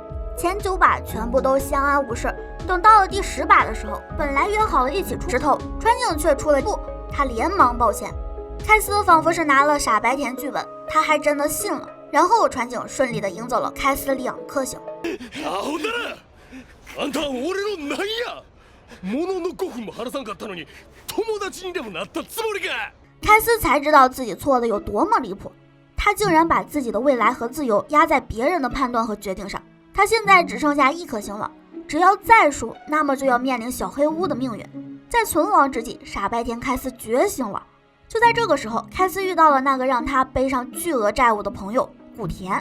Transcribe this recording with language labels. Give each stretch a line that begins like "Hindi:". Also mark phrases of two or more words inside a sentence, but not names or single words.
Chinese: 前9把全部都相安无事，等到了第10把的时候，本来约好了一起出石头，船井却出了不，他连忙抱歉。开司仿佛是拿了傻白甜剧本，他还真的信了。然后船井顺利的赢走了开司2颗星。
Japanese: あんたは俺の何や？ものの5分も話さんかったのに、友達にでもなったつもりか？
Chinese: 开司才知道自己错的有多么离谱，他竟然把自己的未来和自由压在别人的判断和决定上。他现在只剩下1颗星了，只要再输，那么就要面临小黑屋的命运。在存亡之际，傻白甜开司觉醒了。就在这个时候，开司遇到了那个让他背上巨额债务的朋友古田。